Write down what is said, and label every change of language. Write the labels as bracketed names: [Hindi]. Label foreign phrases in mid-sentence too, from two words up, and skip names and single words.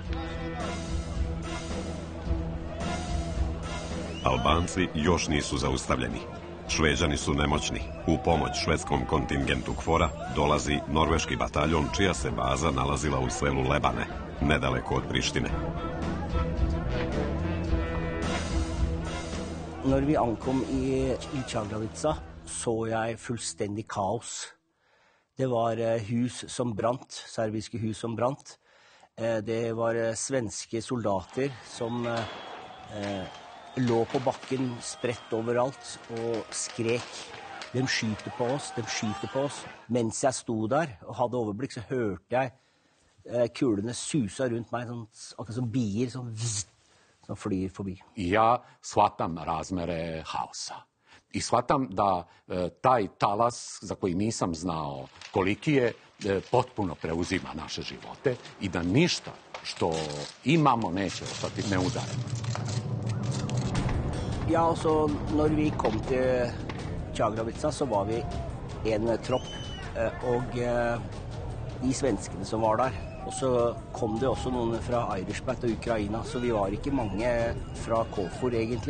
[Serbian] Albanci još nisu zaustavljeni. Šveđani su nemoćni. U pomoć švedskom kontingentu KFOR-a dolazi norveški bataljon čija se baza nalazila u selu Lebane, nedaleko od Prištine. [Norwegian] Når vi ankom i Čaglavica, så jeg fullstendig kaos. Det var hus som brant, serbiske hus som brant. Det var svenske soldater som lå på bakken spredt overalt og skrek. De skyter på oss, de skyter på oss. Mens jeg sto der og hadde overblikk, så hørte jeg kulene susa rundt meg, akkurat som bier, som flyr forbi. [Serbian] Ja shvatam razmere haosa. I shvatam da taj talas, za koji nisam znao koliki je, potpuno preuzima naše živote i da ništa što imamo neće ostati neudareno. [Norwegian] Ja, altså, når vi kom til Čaglavica, så var vi en tropp, og de svenskene som var der. Og så kom det også noen fra Eiriksberg og Ukraina, så vi var ikke mange fra KFOR egentlig.